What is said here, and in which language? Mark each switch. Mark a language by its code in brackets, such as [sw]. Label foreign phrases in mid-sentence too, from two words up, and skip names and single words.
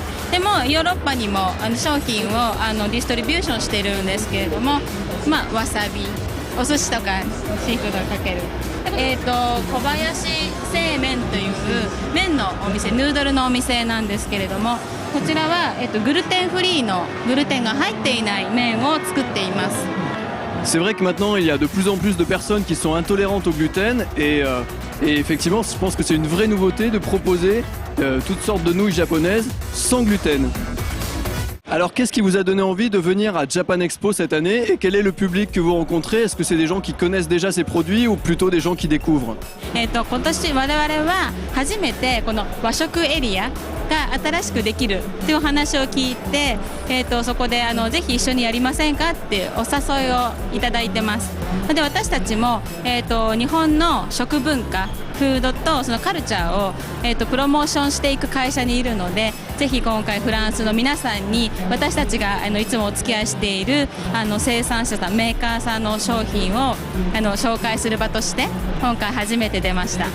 [ja] でもヨーロッパにも商品をディストリビューションしているんですけれども、わさび、お寿司とかシーフードをかける、小林製麺という麺のお店、ヌードルのお店なんですけれども、こちらは、グルテンフリーのグルテンが入っていない麺を作っています。 [fr] C'est vrai que maintenant il y a de plus en plus de personnes qui sont intolérantes au gluten et effectivement je pense que c'est une vraie nouveauté de proposer toutes sortes de nouilles japonaises sans gluten. Alors qu'est-ce qui vous a donné envie de venir à Japan Expo cette année et quel est le public que vous rencontrez? Est-ce que c'est des gens qui connaissent déjà ces produits ou plutôt des gens qui découvrent? [ja] 今年我々は初めてこの和食エリアが新しくできるというお話を聞いて、そこでぜひ一緒にやりませんかってお誘いをいただいてます。で、私たちも、日本の食文化、フードとそのカルチャーを、プロモーションしていく会社にいるので、ぜひ今回フランスの皆さんに私たちがいつもお付き合いしている生産者さん、メーカーさんの商品を紹介する場として今回初めて出ました。